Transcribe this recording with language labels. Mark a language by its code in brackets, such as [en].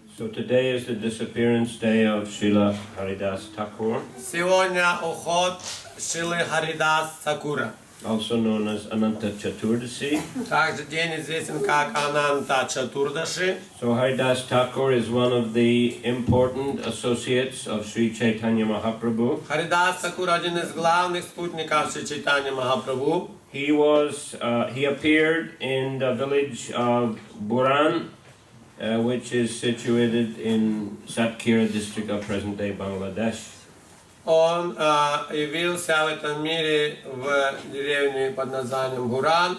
[en] So today is the disappearance day of Srila Харидаса Тхакура, [ru] Сегодня уход Шрилы Харидаса Тхакура. [en] also known as Ananta Chaturdasi. [ru] Также день известен как Ананта Чатурдаши. [en] So Харидаса Тхакура is one of the important associates of Sri Chaitanya Mahaprabhu. [ru] Харидас Тхакур один из главных спутников Шри Чайтанья Махапрабху. [en] He appeared in the village of Buran, which is situated in Satkhira district of present-day Bangladesh. [ru] Он явился в этом мире в деревне под названием Буран.